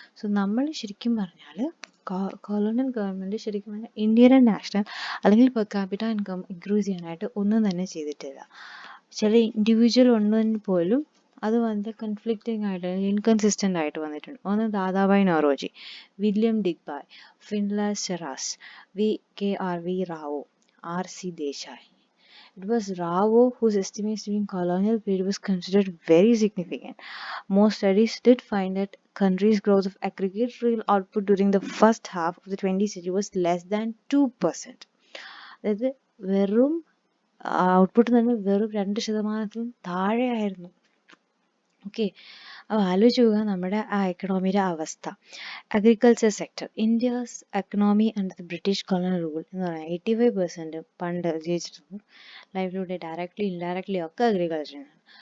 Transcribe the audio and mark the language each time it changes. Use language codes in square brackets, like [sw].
[ml] So നമ്മൾ ശരിക്കും പറഞ്ഞാൽ കൊളോണിയൽ ഗവൺമെൻറ് ശരിക്കും പറഞ്ഞാൽ ഇന്ത്യയുടെ നാഷണൽ അല്ലെങ്കിൽ പെർ ക്യാപിറ്റ ഇൻകം ഇൻക്രീസ് ചെയ്യാനായിട്ട് ഒന്നും തന്നെ ചെയ്തിട്ടില്ല. ചില ഇൻഡിവിജ്വൽ ഉണ്ടെങ്കിൽ പോലും അത് വളരെ കൺഫ്ലിക്റ്റിംഗ് ആയിട്ട്, ഇൻകൺസിസ്റ്റൻ്റ് ആയിട്ട് വന്നിട്ടുണ്ട്. ഒന്ന് Dadabhai Naoroji, William ഡിഗ്ബായ്, ഫിൻലാസ് സെറാസ്, KRV Rao, RC Desai. [en] It was Rao whose estimates during colonial period was considered very significant. Most studies did find that country's growth of aggregate real output during the first half of the 20th century was less than 2%. [ml] അതായത് വെറും output തന്നെ വെറും 2% താഴെയായിരുന്നു. Okay, അപ്പോൾ ആലോചിച്ച് നോക്കുക നമ്മുടെ ആ എക്കണോമിയുടെ അവസ്ഥ. Agriculture sector, [en] India's economy under the British colonial rule [ml] എന്ന് പറഞ്ഞാൽ 85% പണ്ട് ജീവിച്ചിരുന്നു ലൈവ്ലിഹുഡ് ഡയറക്ട്ലി ഇൻഡയറക്ട്ലി ഒക്കെ അഗ്രികൾച്ചറാണ്.